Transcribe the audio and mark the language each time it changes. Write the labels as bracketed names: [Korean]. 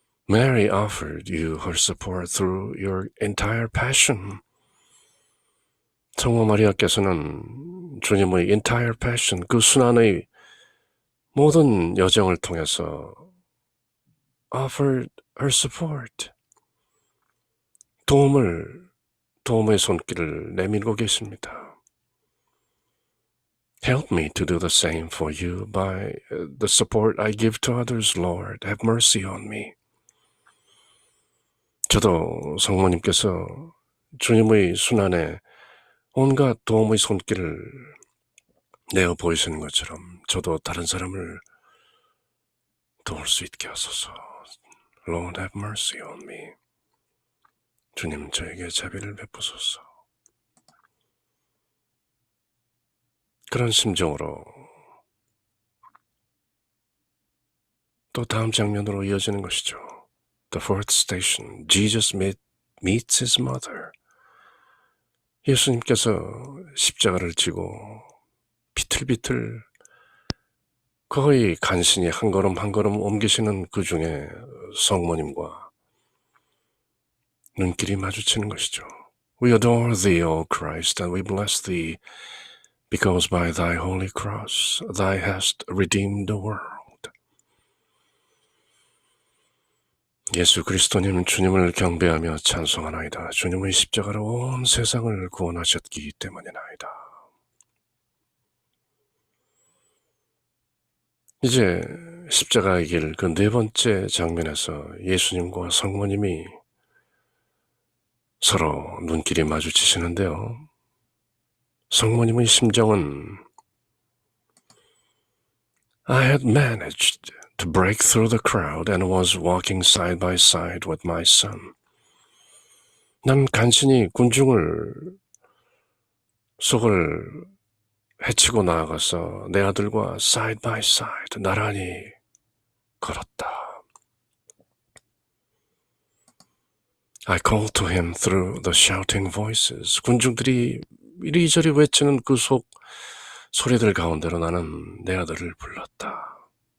[English] Mary offered you her support through your entire passion. [Korean] 성모 마리아께서는 주님의 entire passion, 그 순환의 모든 여정을 통해서 [English] offered her support. [Korean] 도움의 손길을 내밀고 계십니다. [English] Help me to do the same for you by the support I give to others, Lord. Have mercy on me. [Korean] 저도 성모님께서 주님의 순환에 온갖 도움의 손길을 내어 보이시는 것처럼 저도 다른 사람을 도울 수 있게 하소서. [English] Lord, have mercy on me. [Korean] 주님, 저에게 자비를 베푸소서. 그런 심정으로 또 다음 장면으로 이어지는 것이죠. [English] The fourth station, Jesus meets his mother. [Korean] 예수님께서 십자가를 지고 비틀비틀 거의 간신히 한 걸음 한 걸음 옮기시는 그 중에 성모님과 눈길이 마주치는 것이죠. [English] We adore thee, O Christ, and we bless thee, because by thy holy cross thou hast redeemed the world. [Korean] 예수 그리스도님, 주님을 경배하며 찬송하나이다. 주님의 십자가로 온 세상을 구원하셨기 때문이나이다. 이제 십자가의 길 그 네 번째 장면에서 예수님과 성모님이 서로 눈길이 마주치시는데요. 성모님의 심정은 [English] I had managed to break through the crowd and was walking side by side with my son. [Korean] 난 간신히 군중을 속을 헤치고 나아가서 내 아들과 [English] side by side [Korean] 나란히 걸었다. [English] I called to him through the shouting voices. [Korean] 군중들이 이리저리 외치는 그 소리들 가운데로 나는 내 아들을 불렀다.